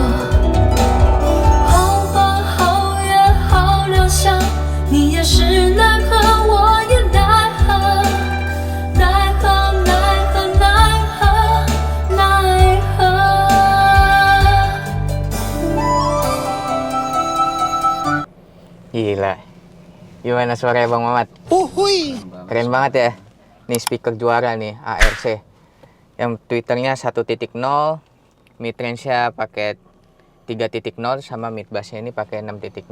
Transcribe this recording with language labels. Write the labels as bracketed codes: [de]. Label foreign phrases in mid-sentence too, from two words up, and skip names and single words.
[zh] 好花好月好良宵，你也是奈何，我也奈何，奈何奈何奈何奈何。 [id] Gila, gimana suaranya Bang Mamat? Keren banget ya. Nih speaker juara nih, ARC. Yang Twitternya 1.0, [en] mid range-nya [id] pakai 3.0 sama [en] mid bass-nya [id] ini pakai 6.0.